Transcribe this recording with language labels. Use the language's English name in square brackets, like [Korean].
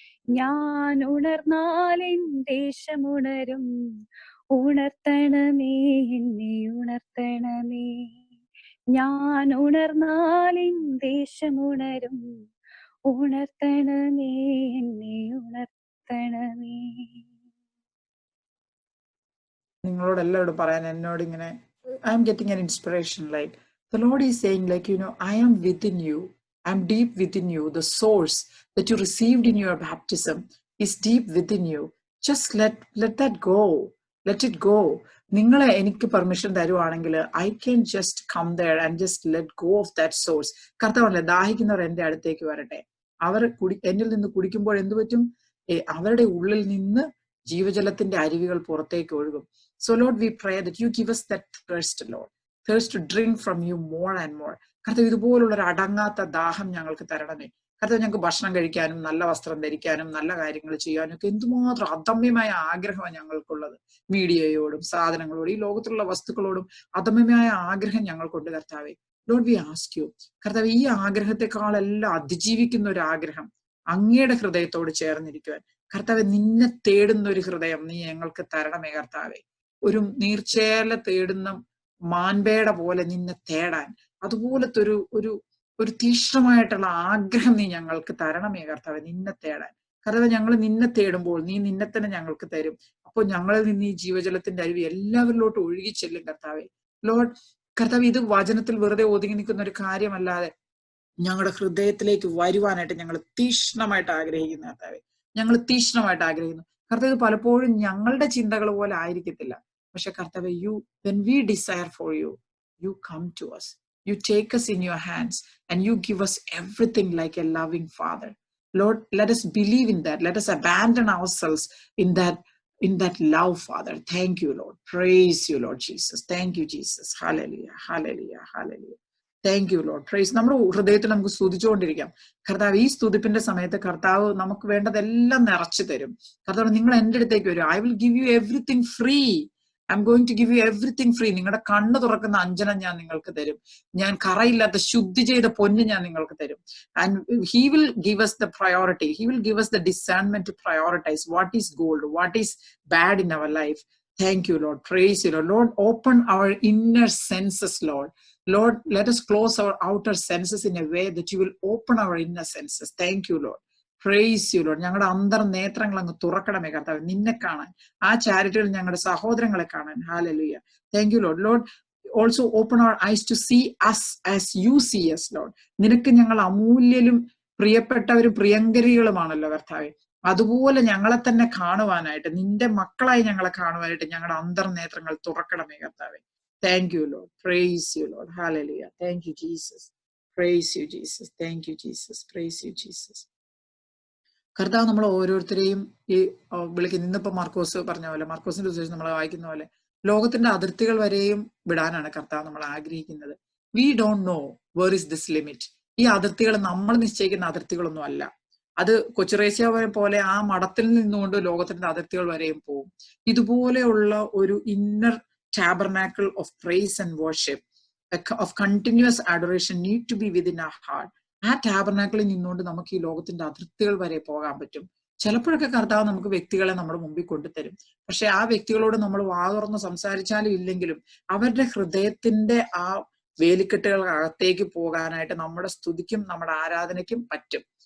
[Malayalam] ഞാൻ ഉണർന്നാൽ എൻ ദേശമുണരും, ഉണർത്തണമേ, എന്നെ ഉണർത്തണമേ. ഞാൻ ഉണർന്നാൽ എൻ ദേശമുണരും, ഉണർത്തണമേ, എന്നെ ഉണർത്തണമേ. നിങ്ങളോട് എല്ലാവരോടും പറയാൻ എന്നോട് ഇങ്ങനെ [English] I am getting an inspiration, like the Lord is saying, like, I am within you. I am deep within you. The source that you received in your baptism is deep within you. Just let that go, let it go. [Malayalam] നിങ്ങൾ എനിക്ക് permission തരുവാണെങ്കിൽ [English] I can just come there and just let go of that source. [Malayalam] കർത്താവല്ലേ, ദാഹിക്കുന്നവർ എന്റെ അടുത്തേക്ക് വരട്ടെ. അവർ എന്നിൽ നിന്ന് കുടിക്കുമ്പോൾ എന്ത് പറ്റും? അവരുടെ ഉള്ളിൽ നിന്ന് ജീവജലത്തിന്റെ അരുവികൾ പുറത്തേക്ക് ഒഴുകും. [English] So Lord, we pray that you give us that thirst, Lord, thirst to drink from you more and more. [Malayalam] കർത്താവ്, ഇതുപോലുള്ള ഒരു അടങ്ങാത്ത ദാഹം ഞങ്ങൾക്ക് തരണമേ. കർത്താവ്, ഞങ്ങൾക്ക് ഭക്ഷണം കഴിക്കാനും നല്ല വസ്ത്രം ധരിക്കാനും നല്ല കാര്യങ്ങൾ ചെയ്യാനും ഒക്കെ എന്തുമാത്രം അദമ്യമായ ആഗ്രഹമാണ് ഞങ്ങൾക്കുള്ളത്. മീഡിയയോടും സാധനങ്ങളോടും ഈ ലോകത്തിലുള്ള വസ്തുക്കളോടും അദമ്യമായ ആഗ്രഹം ഞങ്ങൾക്കുണ്ട് കർത്താവെ. [English] Lord, we ask you [Malayalam] കർത്താവ്, ഈ ആഗ്രഹത്തെക്കാളെല്ലാം അതിജീവിക്കുന്ന ഒരു ആഗ്രഹം അങ്ങയുടെ ഹൃദയത്തോട് ചേർന്നിരിക്കുവാൻ. കർത്താവെ, നിന്നെ തേടുന്ന ഒരു ഹൃദയം നീ ഞങ്ങൾക്ക് തരണമേ കർത്താവെ. ഒരു നീർച്ചേല തേടുന്ന മാൻപേട പോലെ നിന്നെ തേടാൻ, അതുപോലത്തെ ഒരു തീക്ഷ്ണമായിട്ടുള്ള ആഗ്രഹം നീ ഞങ്ങൾക്ക് തരണമേ കർത്താവെ, നിന്നെ തേടാൻ. കർത്താവെ, ഞങ്ങൾ നിന്നെ തേടുമ്പോൾ നീ നിന്നെ തന്നെ ഞങ്ങൾക്ക് തരും. അപ്പോൾ ഞങ്ങളിൽ നിന്ന് ഈ ജീവജലത്തിന്റെ അരുവി എല്ലാവരിലോട്ട് ഒഴുകി ചെല്ലും കർത്താവെ. ലോർഡ് കർത്താവ്, ഇത് വചനത്തിൽ വെറുതെ ഒതുങ്ങി നിൽക്കുന്ന ഒരു കാര്യമല്ലാതെ ഞങ്ങളുടെ ഹൃദയത്തിലേക്ക് വരുവാനായിട്ട് ഞങ്ങൾ തീക്ഷ്ണമായിട്ട് ആഗ്രഹിക്കുന്നു കർത്താവെ. ഞങ്ങൾ തീക്ഷ്ണമായിട്ട് ആഗ്രഹിക്കുന്നു കർത്താവ്. പലപ്പോഴും ഞങ്ങളുടെ ചിന്തകൾ പോലെ ആയിരിക്കത്തില്ല, പക്ഷെ കർത്താവെ, [English] when we desire for you, you come to us, you take us in your hands and you give us everything like a loving father. Lord, let us believe in that. Let us abandon ourselves in that love, Father. Thank you, Lord. Praise you, Lord Jesus. Thank you, Jesus. Hallelujah, hallelujah, hallelujah. Thank you Lord. Praise. [Malayalam] നമ്മുടെ ഹൃദയത്തിൽ നമുക്ക് സ്തുതിച്ചുകൊണ്ടിരിക്കാം. കർത്താവ്, ഈ സ്തുതിപ്പിന്റെ സമയത്ത് കർത്താവ് നമുക്ക് വേണ്ടതെല്ലാം നിറച്ചു തരും. കർത്താവ്, നിങ്ങൾ എന്റെ അടുത്തേക്ക് വരും. [English] I will give you everything free. I'm going to give you everything free. [Malayalam] നിങ്ങളുടെ കണ്ണ് തുറക്കുന്ന അഞ്ജനം ഞാൻ നിങ്ങൾക്ക് തരും. ഞാൻ കറയില്ലാത്ത ശുദ്ധി ചെയ്ത പൊന്ന് ഞാൻ നിങ്ങൾക്ക് തരും. [English] And he will give us the priority. He will give us the discernment to prioritize what is gold, what is bad in our life. Thank you, Lord. Praise you, Lord. Lord, open our inner senses, Lord. Lord, let us close our outer senses in a way that you will open our inner senses. Thank you, Lord. Praise you, Lord. [Malayalam] ഞങ്ങളുടെ അന്തർനേത്രങ്ങൾ അങ്ങ് തുറക്കണമേ കർത്താവ്, നിന്നെ കാണാൻ, ആ ചാരിറ്റിയിൽ ഞങ്ങളുടെ സഹോദരങ്ങളെ കാണാൻ. [English] Hallelujah. Thank you, Lord. Lord, also open our eyes to see us as you see us, Lord. [Malayalam] നിനക്ക് ഞങ്ങൾ അമൂല്യരും പ്രിയപ്പെട്ടവരും പ്രിയങ്കരികളുമാണല്ലോ കർത്താവെ. അതുപോലെ ഞങ്ങളെ തന്നെ കാണുവാനായിട്ട്, നിന്റെ മക്കളായി ഞങ്ങളെ കാണുവാനായിട്ട് ഞങ്ങളുടെ അന്തർനേത്രങ്ങൾ തുറക്കണമേ കർത്താവെ. [English] Thank you, Lord. Praise you, Lord. Hallelujah. Thank you, Jesus. Praise you, Jesus. Thank you, Jesus. Praise you, Jesus. [Malayalam] കർത്താവ്, നമ്മൾ ഓരോരുത്തരെയും ഈ വിളിക്കുന്ന, ഇന്നിപ്പോ മാർക്കോസ് പറഞ്ഞ പോലെ, മാർക്കോസിന്റെ സുവിശേഷം നമ്മൾ വായിക്കുന്ന പോലെ ലോകത്തിന്റെ അതിർത്തികൾ വരെയും വിടാനാണ് കർത്താവ് നമ്മൾ ആഗ്രഹിക്കുന്നത്. [English] We don't know where is this limit. [Malayalam] ഈ അതിർത്തികൾ നമ്മൾ നിശ്ചയിക്കുന്ന അതിർത്തികളൊന്നും അല്ല. അത് കൊച്ചുറേസ്യ പോലെ ആ മഠത്തിൽ നിന്നുകൊണ്ട് ലോകത്തിന്റെ അതിർത്തികൾ വരെയും പോകും. ഇതുപോലെയുള്ള ഒരു [English] Inner tabernacle of praise and worship, of continuous adoration need to be within our heart. [Malayalam] ആ ടാബർനാക്കിളിൽ നിന്നുകൊണ്ട് നമുക്ക് ഈ ലോകത്തിന്റെ അതിർത്തികൾ വരെ പോകാൻ പറ്റും. ചിലപ്പോഴൊക്കെ കർത്താവ് നമുക്ക് വ്യക്തികളെ നമ്മുടെ മുമ്പിൽ കൊണ്ടുതരും. പക്ഷെ ആ വ്യക്തികളോട് നമ്മൾ വാ തുറന്ന് സംസാരിച്ചാലും ഇല്ലെങ്കിലും അവരുടെ ഹൃദയത്തിന്റെ ആ വേലിക്കെട്ടുകൾ അകത്തേക്ക് പോകാനായിട്ട് നമ്മുടെ സ്തുതിക്കും നമ്മുടെ ആരാധനയ്ക്കും പറ്റും.